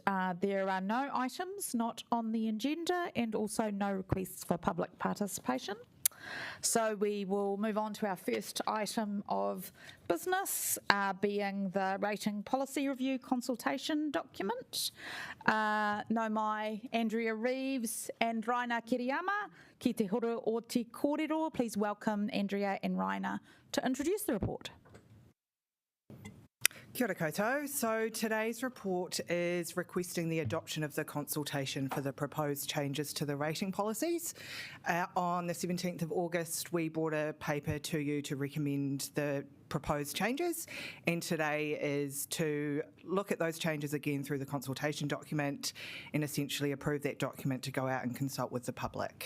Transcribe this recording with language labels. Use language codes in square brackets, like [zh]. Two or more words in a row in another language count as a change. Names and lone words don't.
[en] there are no items not on the agenda and also no requests for public participation. So we will move on to our first item of business, being the Rating Policy Review consultation document. [mi] No mai Andrea Reeves and Raina Kiriyama ki te horo o te kōrero. [en] Please welcome Andrea and Raina to introduce the report. [mi] Kia ora koutou. [en] So today's report is requesting the adoption of the consultation for the proposed changes to the rating policies. On the 17th of August, we brought a paper to you to recommend the proposed changes, and today is to look at those changes again through the consultation document and essentially approve that document to go out and consult with the public.